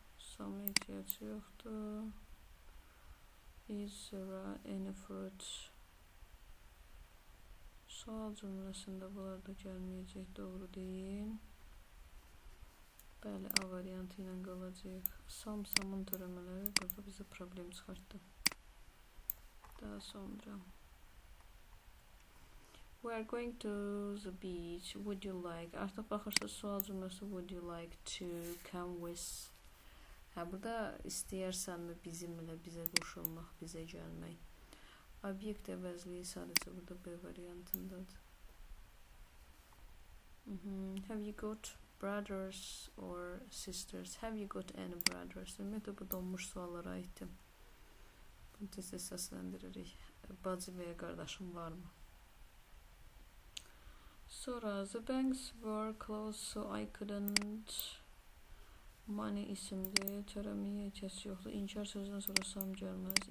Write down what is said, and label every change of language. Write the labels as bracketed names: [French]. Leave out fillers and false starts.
[Azerbaijani] Sam'a ehtiyac yoxdur. [English] Is there any fruit? [Azerbaijani] Sual cümləsində bunlar da gəlməyəcək, doğru deyil. Bəli, A variantı ilə qalacaq. Samın törəmələri burada bizə problem çıxartdı. Daha sonra [English] We are going to the beach. Would you like? [Azerbaijani] Artıq baxırsınız, sual cümləsi [English] would you like to come with? [Azerbaijani] Hə, burada istəyirsənmi bizimlə, bizə qoşulmaq, bizə gəlmək. Obyekt əvəzliyi sadəcə burada B variantındadır. [English] Have you got brothers or sisters? Have you got any brothers? [Azerbaijani] Ümumiyyətlə, bu donmuş suallara aiddir. Bunu tez-tez səsləndiririk. Bacı və ya qardaşım varmı? [English] Sonra, the banks were closed so I couldn't. [Azerbaijani] Money isimdir. Törəməyə ehtiyac yoxdur. İnkar sözdən sonra sam gəlməz.